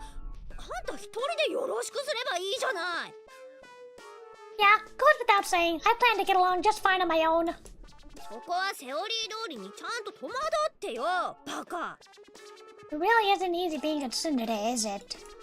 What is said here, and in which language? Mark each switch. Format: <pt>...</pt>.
<ja>あんた一人でよろしくすればいいじゃない。</ja> <en>Yeah, goes without saying, I plan to get along just fine on my own.</en> <ja>そこはセオリー通りにちゃんと戸惑ってよ、バカ。</ja> <en>It really isn't easy being a tsundere, is it?</en>